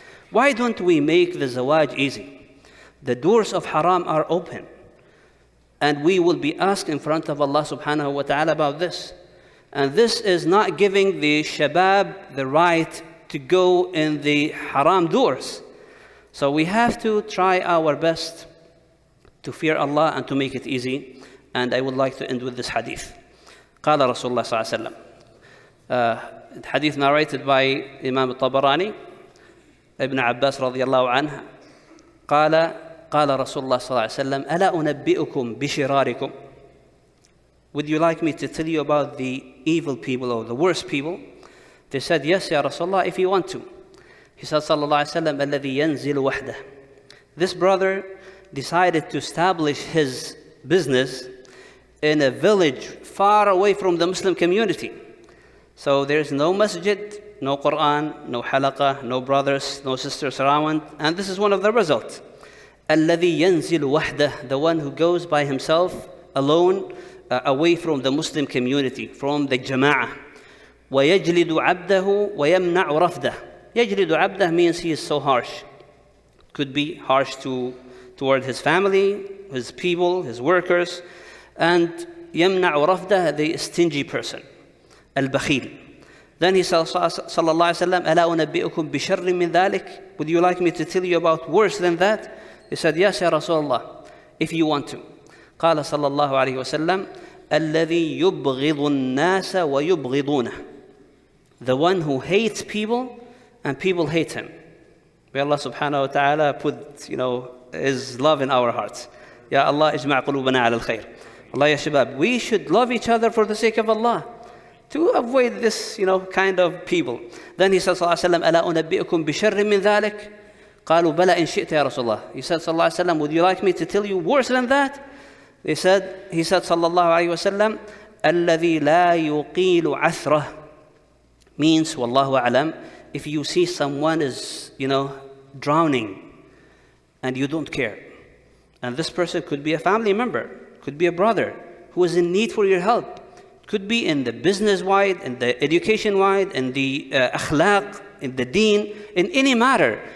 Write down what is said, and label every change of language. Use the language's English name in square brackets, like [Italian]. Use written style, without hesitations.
[English] Why don't we make the zawaj easy? The doors of haram are open, and we will be asked in front of Allah subhanahu wa ta'ala about this. And this is not giving the shabab the right to go in the haram doors. So we have to try our best to fear Allah and to make it easy. And I would like to end with this hadith. [Arabic] قال رسول الله صلى الله عليه وسلم. [English] Hadith narrated by Imam al-Tabarani, Ibn Abbas [Arabic] رضي الله عنه. قال رسول الله صلى الله عليه وسلم ألا أنبئكم بشراركم. [English] Would you like me to tell you about the evil people or the worst people? They said, yes, Ya Rasulullah, if you want to. He said, sallallahu alayhi wa sallam, [Arabic] الذي ينزل وحده. [English] This brother decided to establish his business in a village far away from the Muslim community. So there's no masjid, no Quran, no halaqah, no brothers, no sisters around. And this is one of the results. [Arabic] الذي ينزل وحده, [English] the one who goes by himself, alone, away from the Muslim community, from the jama'ah. [Arabic] ويجلد عبده ويمنع رفده. يجلد عبده [English] means he is so harsh. Could be harsh toward his family, his people, his workers. And [Arabic] يمنع رفده, [English] the stingy person. [Arabic] البخيل. [English] Then he said, [Arabic] sallallahu alayhi wa sallam, ألا أنبئكم بشر من ذلك? [English] Would you like me to tell you about worse than that? He said, yes, Ya Rasulullah, if you want to. [Arabic] قال صلى الله عليه وسلم الذي يبغض الناس ويبغضونه. [English] The one who hates people and people hate him. May Allah subhanahu wa ta'ala put, His love in our hearts. [Arabic] Ya Allah, ijma' qulubana ala al-khair. [English] Allah ya shabab, we should love each other for the sake of Allah, to avoid this, kind of people. [Arabic] Then he said, sallallahu alayhi wa sallam, أَلَا أُنَبِّئُكُمْ بِشَرٍّ مِّن ذَلِكَ قالوا بلى إن شئت يا رسول الله. [English] He said, sallallahu alayhi wa sallam, would you like me to tell you worse than that? He said, sallallahu alayhi wa sallam, [Arabic] الذي لا يقيل عثره, [English] means, wallahu a'lam, if you see someone is, drowning and you don't care, and this person could be a family member, could be a brother who is in need for your help, could be in the business-wide, in the education-wide, in the akhlaq, in the deen, in any matter.